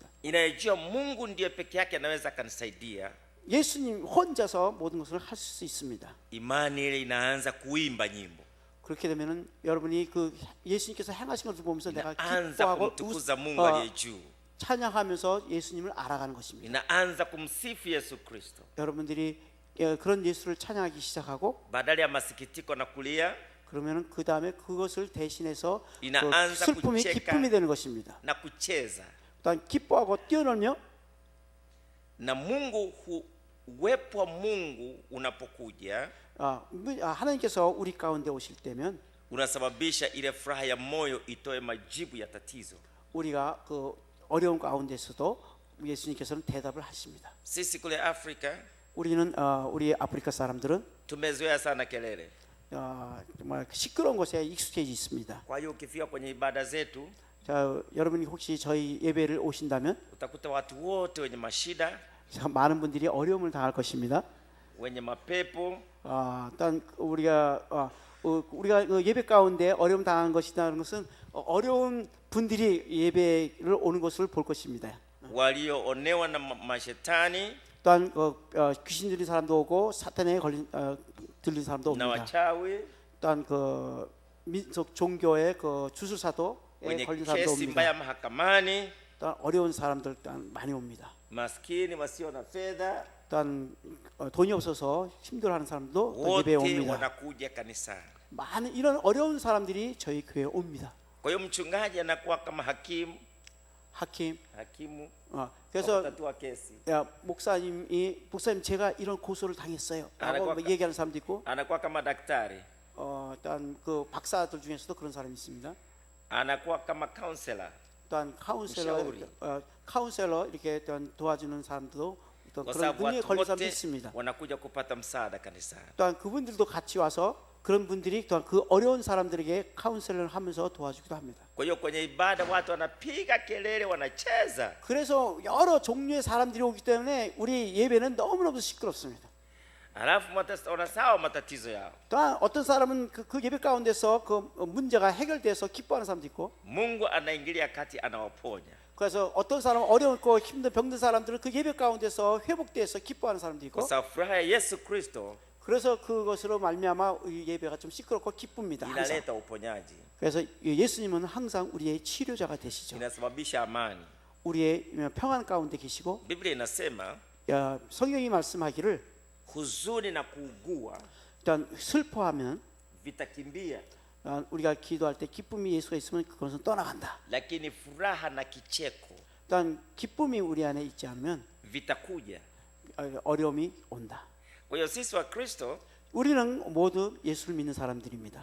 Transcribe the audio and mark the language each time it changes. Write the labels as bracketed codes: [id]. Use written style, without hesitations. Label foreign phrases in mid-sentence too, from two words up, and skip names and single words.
[sw] inayojua Mungu ndiye peke yake anaweza akanisaidia, [ko] 예수님 혼자서 모든 것을 할 수 있습니다. [sw] imani ile inaanza kuimba nyimbo, [ko] 그렇게 되면은 여러분이 그 예수님께서 행하신 것을 보면서 내가 [sw] inaanza [ko] 기뻐하고 [sw] kumtukuza Mungu aliye juu, [ko] 찬양하면서 예수님을 알아가는 것입니다. [sw] inaanza kumsifu Yesu Kristo. [ko] 여러분들이 그런 예수를 찬양하기 시작하고 [sw] Badala ya masikitiko na kulia [ko] 그러면은 그 다음에 그것을 대신해서 그 [sw] inaanza [ko] 슬픔이 [sw] kucheka [ko] 기쁨이 되는 것입니다. [sw] na kucheza [ko] 또한 기뻐하고 뛰어놀며 [sw] na Mungu. Uwepo wa Mungu unapokuja [ko] 하나님께서 우리 가운데 오실 때면 [sw] unasababisha ile furaha ya moyo itoe majibu ya tatizo. [ko] 우리가 그 어려운 가운데서도 예수님께서는 대답을 하십니다. [sw] Sisi kule Afrika [ko] 우리는 우리 아프리카 사람들은 [sw] tumezoea sana kelele. [ko] 정말 시끄러운 것에 익숙해져 있습니다. [sw] Kwa hiyo ukifika kwenye ibada zetu [ko] 자, 여러분이 혹시 저희 예배를 오신다면 [sw] utakuta watu wote wenye mashida, [ko] 참 많은 분들이 어려움을 당할 것입니다. [sw] wenye mapepo, [ko] 일단 우리가 그 예배 가운데 어려움 당하는 것이라는 것은 어려운 분들이 예배를 오는 것을 볼 것입니다. [sw] walioonewa na mashetani [ko] 또한 귀신 들린 사람도 오고 사탄에 들린 사람도 [sw] na [ko] 옵니다. [sw] wachawi, [ko] 또한 그 민속 종교의 그 주술사도에 [sw] wenye [ko] 걸린 사람도 [sw] kesi [ko] 옵니다. [sw] mbaya mahakamani, [ko] 또한 어려운 사람들 또한 많이 옵니다. [sw] maskini wasio na fedha, [ko] 또한 돈이 없어서 힘들어하는 사람도 또 예배에 [sw] wote [ko] 옵니다. [sw] wanakuja kanisani. [ko] 많은 이런 어려운 사람들이 저희 교회에 옵니다. [sw] Kwa hiyo mchungaji anakuwa kama hakimu [ko] 그래서 [sw] wa kutatua kesi, [ko] 목사님 제가 이런 고소를 당했어요 라고 알아봐. 얘기하는 사람도 있고 [sw] anakuwa kama daktari, [ko] 또한 그 박사들 중에서도 그런 사람이 있습니다. [sw] anakuwa kama counselor, [ko] 또한 [sw] mshauri. [ko] 카운셀러 이렇게 또한 도와주는 사람도 또 [sw] kwa [ko] 그런 [sw] sababu [ko] 능력에 [sw] watu [ko] 걸린 사람도 [sw] wote [ko] 있습니다. [sw] wanakuja kupata msaada kanisani. [ko] 또한 그분들도 같이 와서 그런 분들이 또한 그 어려운 사람들에게 카운셀을 하면서 도와주기도 합니다. [sw] Kwa hiyo kwenye ibada watu wanapiga kelele, wanacheza. [ko] 그래서 여러 종류의 사람들이 오기 때문에 우리 예배는 너무너무 시끄럽습니다. [sw] Halafu wanasahau matatizo yao. [ko] 또한 어떤 사람은 그 예배 가운데서 그 문제가 해결돼서 기뻐하는 사람도 있고, [sw] Mungu anaingilia kati, anawaponya. [ko] 그래서 어떤 사람은 어려웠고 힘든 병든 사람들은 그 예배 가운데서 회복돼서 기뻐하는 사람도 있고, [sw] Kwa sababu furaha ya Yesu Kristo [ko] 그래서 그것으로 말미암아 이 예배가 좀 시끄럽고 기쁩니다. 항상. [sw] inaleta uponyaji, [ko] 그래서 예수님은 항상 우리의 치료자가 되시죠. [sw] inasababisha amani. [ko] 우리의 평안 가운데 계시고, [sw] Biblia inasema [ko] 성경이 말씀하기를 [sw] huzuni na kuugua [ko] 일단 슬퍼하면 [sw] vitakimbia, [ko] 우리가 기도할 때 기쁨이 예수가 있으면 그것은 떠나간다. [sw] lakini furaha na kicheko [ko] 일단 기쁨이 우리 안에 있지 않으면 [sw] vitakuja. [ko] 어려움이 온다. [sw] Kwa hiyo sisi wa Kristo [ko] 우리는 모두 예수를 믿는 사람들입니다.